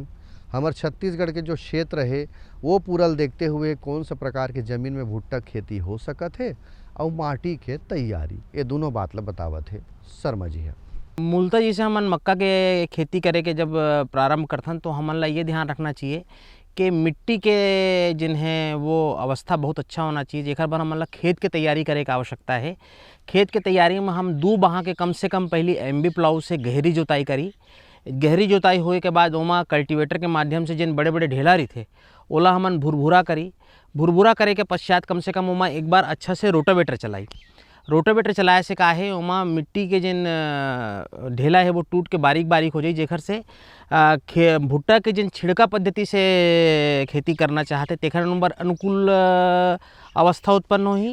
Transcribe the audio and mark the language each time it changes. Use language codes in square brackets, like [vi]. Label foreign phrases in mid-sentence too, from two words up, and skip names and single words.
[hne] हमार छत्तीसगढ़ के जो क्षेत्र है वो पूरल देखते हुए कौन सा प्रकार के ज़मीन में भुट्टा खेती हो सकत है और माटी के तैयारी, ये दोनों बात ला बतावत है शर्मा जी है। मूलतः जैसे हमन मक्का के खेती करे के जब प्रारंभ करथन तो हमन ला ये ध्यान रखना चाहिए कि मिट्टी के जिन है वो अवस्था बहुत अच्छा होना चाहिए, जेकर बर हमन ला खेत के तैयारी करे के आवश्यकता है। खेत के तैयारी में हम 2 बहा के कम से कम पहली [en] MB plough [hne] से गहरी जोताई करी। गहरी जोताई होए के बाद ओमा कल्टीवेटर के माध्यम से जिन बड़े बड़े ढेला रहिथे ओला हमन भुरभुरा करी। भुरभुरा करे के पश्चात कम से कम ओमा एक बार अच्छा से रोटावेटर चलाई। रोटावेटर चलाए से का है ओमा मिट्टी के जिन ढेला है वो टूट के बारीक बारीक हो जाई, जेकर से भुट्टा के जिन छिड़का पद्धति से खेती करना चाहते तेखर नंबर अनुकूल अवस्था उत्पन्न होही।